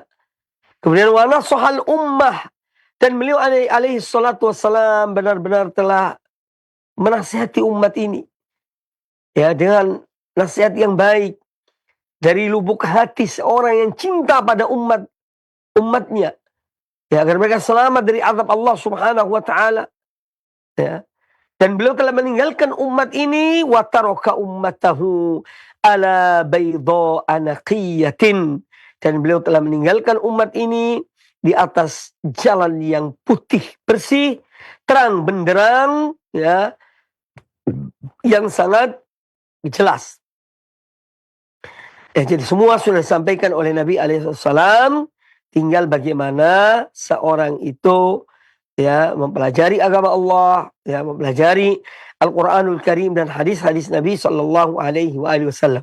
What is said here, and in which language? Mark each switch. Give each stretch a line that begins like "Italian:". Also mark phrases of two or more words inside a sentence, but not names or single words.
Indonesian: Kemudian
Arabic: ونصح الأمة,
Indonesian: dan beliau
Arabic: عليه الصلاة والسلام
Indonesian: benar-benar telah menasihati umat ini, ya, dengan nasihat yang baik dari lubuk hati seorang yang cinta pada umatnya, ya, agar mereka selamat dari azab Allah
Arabic: سبحانه وتعالى.
Indonesian: Ya. Dan beliau telah meninggalkan umat ini,
Arabic: وترك أمته على بيضاء نقية,
Indonesian: dan beliau telah meninggalkan umat ini di atas jalan yang putih bersih, terang benderang, ya, yang sangat jelas. Ya, jadi semua sudah disampaikan oleh Nabi alaihissalam, tinggal bagaimana seorang itu, ya, mempelajari agama Allah, ya, mempelajari Al-Quranul Karim dan hadis-hadis Nabi
Arabic: صلى الله عليه وسلم.